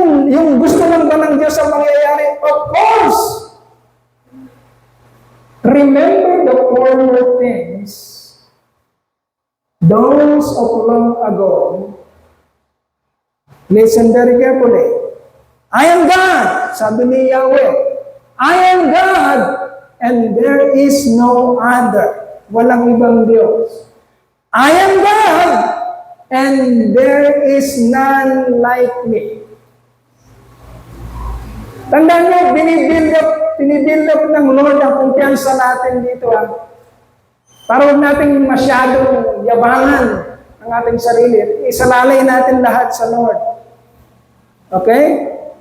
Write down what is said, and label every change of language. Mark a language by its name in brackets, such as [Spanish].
[Filipino] Yung gusto lang ba ng Diyos ang mangyayari? [English] Of course! Remember the former things, those of long ago. Listen very carefully. I am God, [Filipino] sabi ni Yahweh. [English] I am God, and there is no other. [Filipino] Walang ibang Diyos. [English] I am God, and there is none like me. [Filipino] Tandaan nyo, binibuild up ng Lord ang kumpiyansa natin dito. Para huwag natin masyadong yabangan ang ating sarili. Isalalay natin lahat sa Lord. Okay?